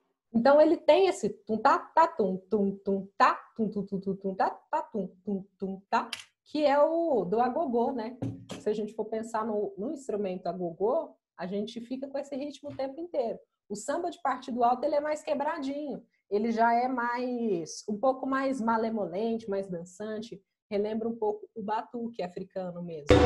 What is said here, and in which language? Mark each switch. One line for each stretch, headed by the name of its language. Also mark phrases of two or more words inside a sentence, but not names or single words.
Portuguese: Então ele tem esse tum tá tá tum tum tum tá tum tum tum tum tum tá tá tum tum tum tá, que é o do agogô, né? Se a gente for pensar no instrumento agogô, a gente fica com esse ritmo o tempo inteiro. O samba de partido alto, ele é mais quebradinho, ele já é um pouco mais malemolente, mais dançante, relembra um pouco o batuque africano mesmo.